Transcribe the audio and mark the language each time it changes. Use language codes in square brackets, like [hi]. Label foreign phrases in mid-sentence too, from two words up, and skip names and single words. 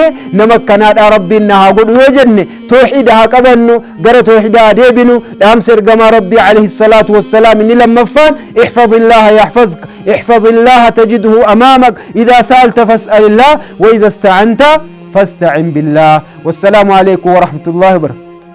[om] nama akkanaadha rabbiin na haa godhu yoo jenne tawxiida haa qabannu, gara tawxiida haa deebinu. dhaamsa ergamaa rabbii [ar] عليه الصلاة والسلام [om] inni lammaffaan [ar] احفظ الله يحفظك احفظ الله تجده أمامك إذا سألت فاسأل الله وإذا استعنت فاستعن بالله. والسلام عليكم ورحمة الله وبركاته.